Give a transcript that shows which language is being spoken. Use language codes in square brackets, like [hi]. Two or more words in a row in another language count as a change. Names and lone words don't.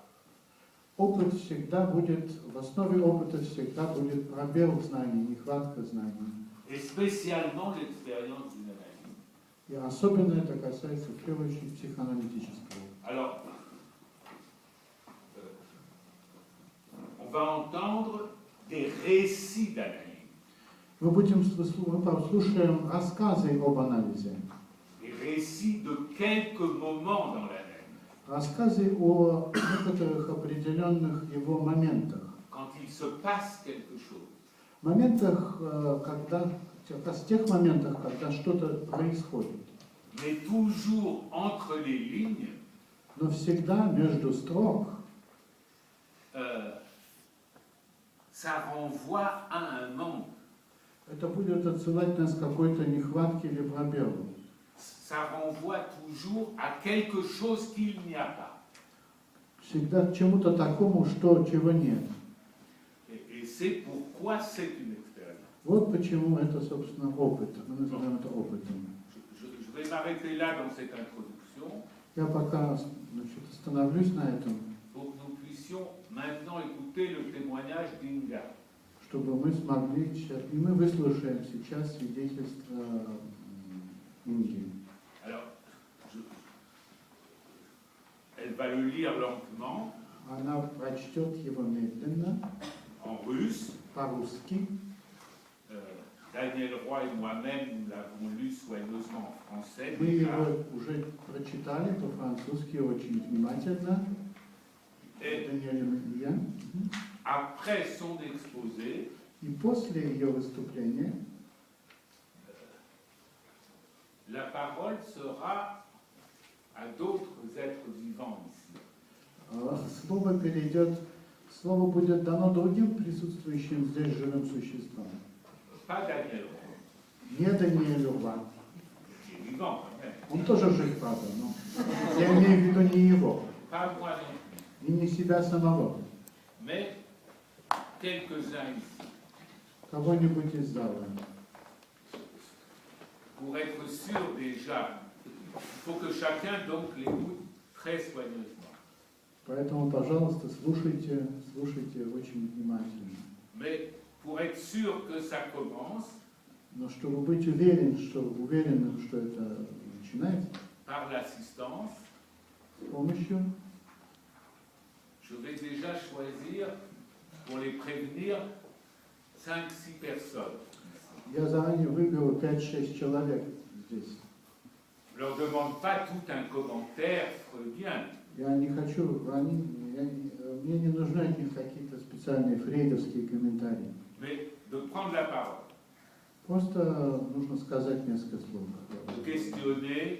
[ru] опыт всегда будет, в основе опыта всегда будет пробел знаний, нехватка знаний. [fr] Et spécialement l'expérience d'une analyse. [ru] И особенно это касается, в первую очередь, психоаналитического. [fr] Alors, on va entendre des récits d'analyse. [ru] Мы послушаем рассказы об анализе, [fr] Des récits de quelques moments dans l'analyse. [ru] рассказы о некоторых определенных его моментах. [fr] Quand il se passe quelque chose. [ru] Моментах, когда, как раз в тех моментах, когда что-то происходит. [fr] Mais toujours entre les lignes, [ru] Но всегда между строк [fr] ça renvoie à un manque. [ru] это будет отсылать нас к какой-то нехватке или пробелу. [fr] Ça renvoie toujours à quelque chose qu'il n'y a pas. [ru] Всегда к чему-то такому, чего нет. [fr] Et c'est pourquoi c'est une expérience. [ru] Вот почему это, собственно, опыт. Мы называем это опытом. [fr] Je vais m'arrêter là dans cette introduction [ru] Я пока, значит, остановлюсь на этом, [fr] pour que nous puissions maintenant écouter le témoignage d'Inga. [ru] чтобы мы смогли, и мы выслушаем сейчас свидетельство Инги. [fr] Alors, elle va le lire lentement, [ru] Она прочтет его медленно, [fr] en russe. [ru] по-русски. [fr] Daniel Roy et moi-même, nous l'avons lu soigneusement en français. [ru] Мы [fr] déjà. [ru] его уже прочитали по-французски очень внимательно. Даниэлем и я. [fr] Après son exposé, [ru] И после ее выступления [fr] la parole sera à d'autres êtres vivants ici. [ru] слово будет дано другим присутствующим здесь живым существам. [fr] Pas Daniel Roy, [ru] Не Даниэлю Ва. [fr] qui est vivant quand même. [ru] Он тоже жив, правда, но я имею в виду не его, [fr] Pas moi non plus. [ru] и не себя самого, [fr] Mais quelques-uns ici. [ru] кого-нибудь из зала. [fr] Pour être sûr déjà, il faut que chacun donc l'écoute très soigneusement. [ru] Поэтому, пожалуйста, слушайте очень внимательно. [fr] Mais pour être sûr que ça commence, [ru] Но чтобы быть уверенным, что это начинается, [fr] par l'assistance, [ru] с помощью, [fr] je vais déjà choisir, pour les prévenir, 5-6 personnes. [ru] я заранее выберу 5-6 человек здесь. [fr] Je ne leur demande pas tout un commentaire freudien. [ru] Я не хочу, мне не нужны от них какие-то специальные фрейдовские комментарии. [fr] Mais de prendre la parole, [ru] Просто нужно сказать несколько слов. [fr] de questionner,